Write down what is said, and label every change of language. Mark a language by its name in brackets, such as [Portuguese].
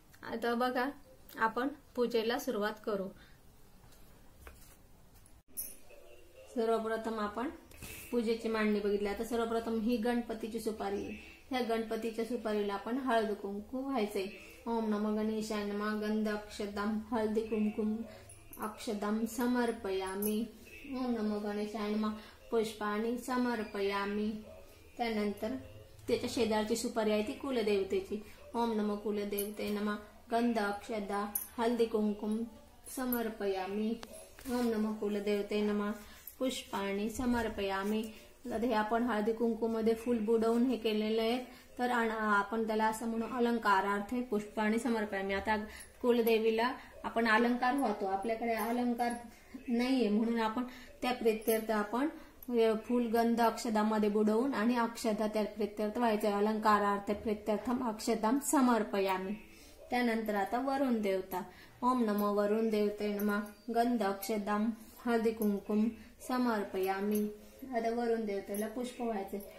[Marathi] आता बघा आपण पूजेला सुरुवात करू. सर्वप्रथम आपण पूजेची मांडणी बघितली. आता सर्वप्रथम ही गणपतीची सुपारी, ह्या गणपतीच्या सुपारीला आपण हळद कुंकू व्हायचंय. [Sanskrit] ओम नमो गणेशाय नमः. गंध अक्षदाम हळदी कुंकुम अक्षदाम समर्पयामी. ओम नमो गणेशाय नमः. पुष्पाणि समर्पयामी. [Marathi] त्यानंतर त्याच्या शेजारची सुपारी आहे ती कुलदेवतेची. [Sanskrit] ओम नमो कुलदेवते नमः. गंध अक्षदा हळदी कुंकुम समर्पयामी. ओम नमो कुलदेवते नमः. पुष्पाणि समर्पयामी. [Marathi] हे आपण हळदी कुंकू मध्ये फुल बुडवून हे केलेलं आहे. तर आपण त्याला असं म्हणून [Sanskrit] अलंकारार्थ पुष्पाणि समर्पयामी. [Marathi] आता कुलदेवीला आपण अलंकार होतो, आपल्याकडे अलंकार नाहीये म्हणून आपण त्या प्रित्यर्थ आपण फुल गंध अक्षदामध्ये बुडवून आणि अक्षदा त्या प्रित्यर्थ व्हायचं. [Sanskrit] अलंकारार्थ प्रित्यर्थम अक्षदाम समर्पयामी. [Marathi] त्यानंतर आता वरुण देवता. [Sanskrit] ओम नमो वरुण देवते नमः. गंध अक्षदाम हळदी कुंकुम समर्पयामी. [Marathi] आता वरुण देवतेला पुष्प व्हायचे.